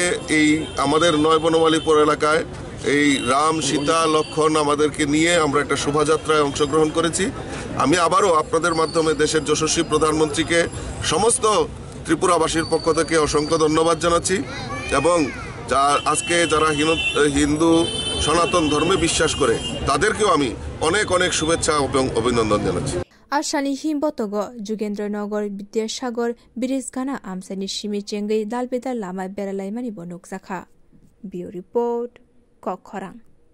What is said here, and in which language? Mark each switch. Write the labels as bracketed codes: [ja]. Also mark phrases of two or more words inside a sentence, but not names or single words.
[bn] এই আমাদের নয় বনমালীপুর এলাকায় এই রাম সীতা লক্ষণ আমাদেরকে নিয়ে আমরা একটা শোভাযাত্রায় অংশগ্রহণ করেছি আমি আবারও আপনাদের মাধ্যমে দেশের যশস্বী প্রধানমন্ত্রীকে সমস্ত ত্রিপুরাবাসীর পক্ষ থেকে অসংখ্য ধন্যবাদ জানাচ্ছি এবং আজকে যারা হিন্দু সনাতন ধর্মে বিশ্বাস করে তাদেরকেও আমি অনেক অনেক শুভেচ্ছা এবং অভিনন্দন জানাচ্ছি [trp] Ashani Himbotogo Jugendranogor Bidyasagor Birizgana Amsani Shimi Chengai Dalbeda Lama Beralaimani Bonuk Zakha [en] Bio Report [trp] Kokkorang